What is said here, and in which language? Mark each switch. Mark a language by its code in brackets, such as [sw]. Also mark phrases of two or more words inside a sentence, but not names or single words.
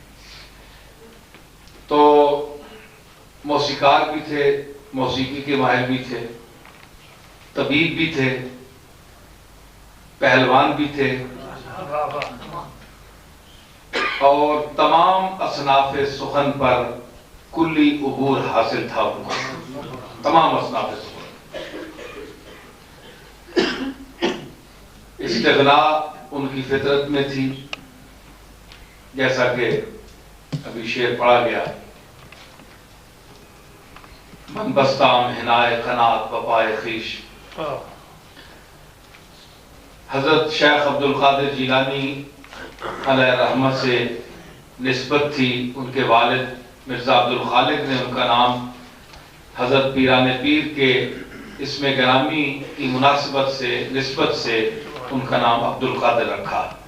[ur] تو موسیقار بھی تھے، موسیقی کے ماہر بھی تھے، طبیب بھی تھے، پہلوان بھی تھے، اور تمام اصناف سخن پر کلی عبور حاصل تھا ان کو، تمام اصناف سخن۔ استغناء ان کی فطرت میں تھی، جیسا کہ ابھی شعر پڑھا گیا، [fa] من بستام حنائے قناعت وپائے خویش۔ [ur] حضرت شیخ عبد القادر جیلانی علیہ رحمت سے نسبت تھی۔ ان کے والد مرزا عبد الخالق نے ان کا نام حضرت پیران پیر کے اسم گرامی کی مناسبت سے، نسبت سے ان کا نام عبد القادر رکھا۔